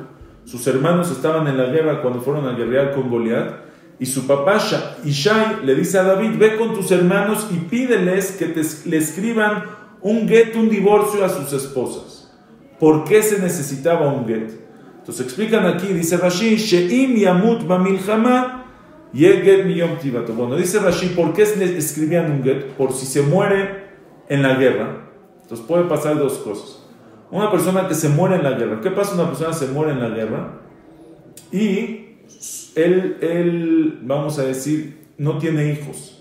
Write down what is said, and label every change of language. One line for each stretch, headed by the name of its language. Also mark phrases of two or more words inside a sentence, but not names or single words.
Spanish: Sus hermanos estaban en la guerra cuando fueron a guerrear con Goliat. Y su papá Ishai le dice a David, ve con tus hermanos y pídeles que le escriban un get, un divorcio a sus esposas. ¿Por qué se necesitaba un get? Entonces explican aquí, dice Rashi,
Hebrew: שאם ימות במלחמה יגט מיום תיבתו.
Spanish: Bueno, dice Rashi, ¿por qué escribían un get? Por si se muere en la guerra. Entonces puede pasar dos cosas. Una persona que se muere en la guerra. ¿Qué pasa? Una persona se muere en la guerra y él, vamos a decir, no tiene hijos.